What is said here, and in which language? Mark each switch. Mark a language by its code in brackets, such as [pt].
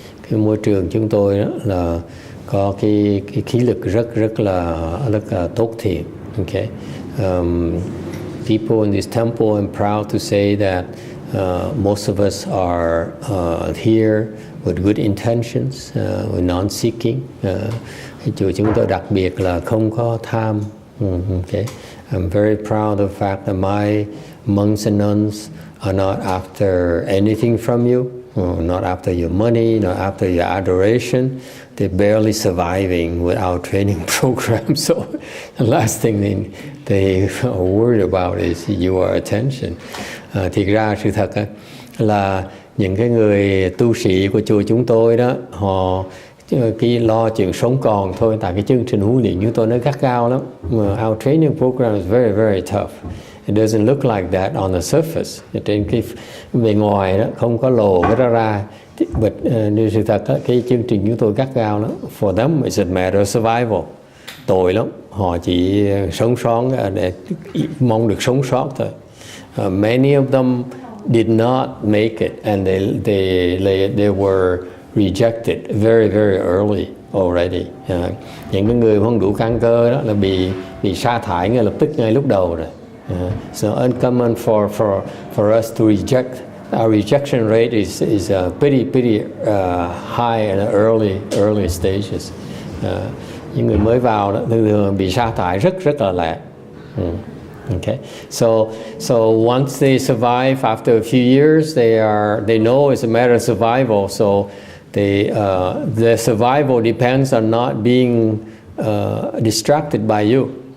[vi] Cái môi trường chúng tôi đó là có cái khí lực rất là tốt thiện. [en] Okay. People in this temple, I'm proud to say that most of us are here with good intentions, with non-seeking. [vi] Chùa chúng tôi đặc biệt là không có tham. [en] Okay. I'm very proud of the fact that my monks and nuns are not after anything from you, not after your money, not after your adoration. They're barely surviving with our training program. So the last thing they are worried about is your attention. [vi] Thiệt ra sự thật là những cái người tu sĩ của chùa chúng tôi đó, họ cái lo chuyện sống còn thôi, tại cái chương trình huấn luyện chúng tôi nó gắt gao lắm. [en] Our training program is very, very tough. It doesn't look like that on the surface. [vi] Trên cái bề ngoài đó không có lộ cái đó ra. But như sự thật đó, cái chương trình chúng tôi gắt gao lắm. [en] For them it's a matter of survival. [vi] Tội lắm. Họ chỉ sống sót để mong được sống sót thôi. [en] Many of them did not make it, and they were rejected very, very early already. [vi] Những cái người không đủ căn cơ đó là bị sa thải ngay lập tức, ngay lúc đầu rồi. [en] So uncommon for us to reject. Our rejection rate is pretty high in the early stages. [vi] Những người mới vào đó, thường bị sa thải rất là lẹ. [en] Okay, so once they survive, after a few years, they know it's a matter of survival. So their survival depends on not being distracted by you.